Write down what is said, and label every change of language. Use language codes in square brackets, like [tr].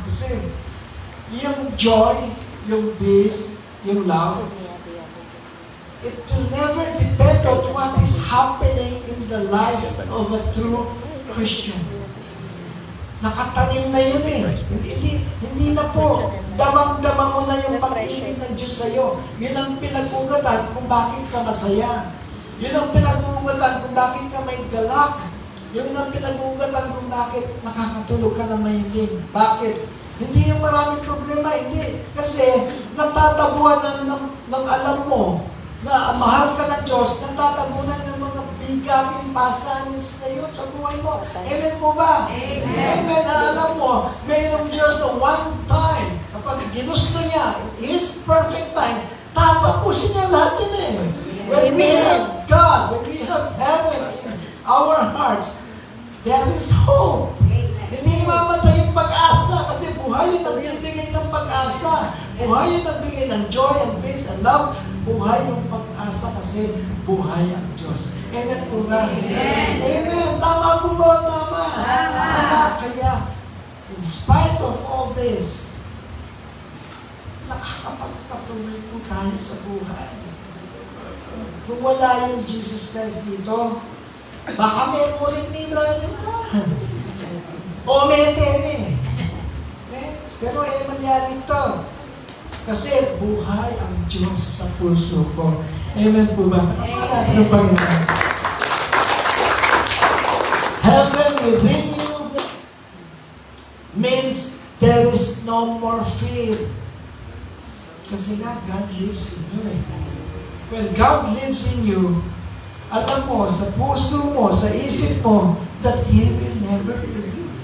[en] Kasi yung joy, yung peace, yung love, it will never depend on what is happening in the life of a true Christian. [tl] Nakatanim na yun eh. Hindi na po. Damang-dama mo na yung pag-ibig ng Diyos sa'yo. Yun ang pinag-ugatan kung bakit ka masaya. Yun ang pinag-ugatan kung bakit ka may galak. Yun ang pinag-ugatan kung bakit nakakatulog ka ng mahilig. Bakit? Hindi yung maraming problema, hindi. Kasi natatabuhan ng alam mo na mahal ka ng Diyos, natatabunan ng mga bigating pasanins na yun sa buhay mo. Amen po ba? Amen. Alam mo, mayroong Diyos na one time, kapag ginusto niya, [en] His perfect time, [tl] tatapusin niya lahat yun eh. [en] When we have God, when we have heaven in our hearts, there is hope. [tl] Hindi mamatay yung pag-asa kasi buhay yung nagbibigay ng pag-asa. Buhay yung nagbigay ng [en] joy and peace and love. [tl] Buhay yung pag-asa kasi buhay ang Diyos. Amen po ba? Amen. Tama po ba? Tama. Tama. Kaya, [en] in spite of all this, [tl] nakakapagpatuloy po tayo sa buhay. Kung wala yung Jesus Christ dito, baka may muling ni Brian na. O may tene. Pero mangyari ito. Kasi buhay ang Diyos sa puso ko. Amen po ba? Pakapala natin ang Panginoon. [en] Heaven within you means there is no more fear. Kasi nga, God lives in you eh. When God lives in you, [tl] alam mo, sa puso mo, sa isip mo, [en] that He will never leave you.